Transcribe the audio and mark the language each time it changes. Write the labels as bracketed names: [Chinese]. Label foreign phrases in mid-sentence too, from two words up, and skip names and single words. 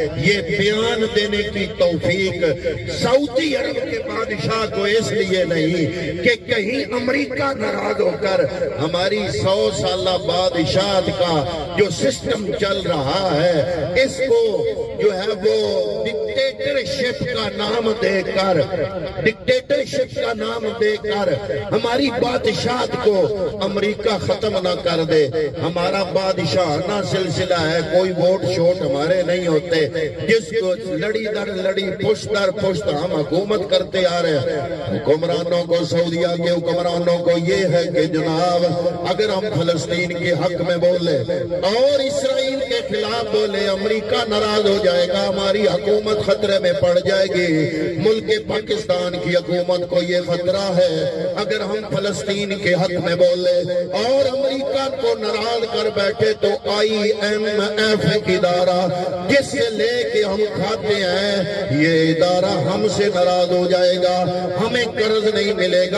[Urdu] یہ بیان دینے کی توفیق سعودی عرب کے بادشاہ کو اس لیے نہیں کہ کہیں امریکہ ناراض ہو کر ہماری 100 سالہ بادشاہت کا جو سسٹم چل رہا ہے اس کو جو ہے وہ ڈکٹیٹرشپ کا نام دے کر ہماری بادشاہت کو امریکہ ختم نہ کر دے۔ ہمارا بادشاہانہ سلسلہ ہے، کوئی ووٹ شوٹ ہمارے نہیں ہوتے، جس کو لڑی در لڑی پشت در پشت ہم حکومت کرتے آ رہے ہیں۔ حکمرانوں کو، سعودیہ کے حکمرانوں کو یہ ہے کہ جناب اگر ہم فلسطین کے حق میں بولے اور اسرائیل کے خلاف بولے، امریکہ ناراض ہو جائے گا، ہماری حکومت خطرے میں پڑ جائے گی۔ ملک پاکستان کی حکومت کو یہ خطرہ ہے اگر ہم فلسطین کے حق میں بولے اور امریکہ کو ناراض کر بیٹھے تو IMF ادارہ جس سے لے کے ہم کھاتے ہیں یہ ادارہ ہم سے ناراض ہو جائے گا، ہمیں قرض نہیں ملے گا۔